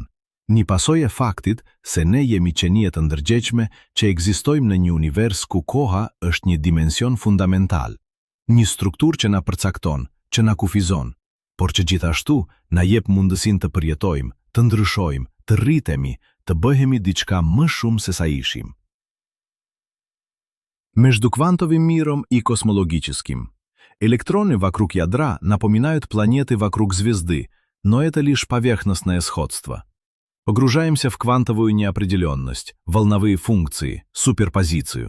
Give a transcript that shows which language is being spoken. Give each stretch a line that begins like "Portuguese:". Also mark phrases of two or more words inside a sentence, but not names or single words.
Albanian: Një pasojë e faktit se ne jemi qenie të ndërgjegjshme që ekzistojmë në një univers ku koha është një dimension fundamental, një strukturë që na përcakton, që na kufizon, por që gjithashtu na jep mundësinë të përjetojmë, të ndryshojmë, të rritemi, të bëhemi diçka më shumë se sa ishim.
Russian: Между квантовым миром и космологическим. Электроны вокруг ядра напоминают планеты вокруг звезды, но это лишь поверхностное сходство. Погружаемся в квантовую неопределенность, волновые функции, суперпозицию.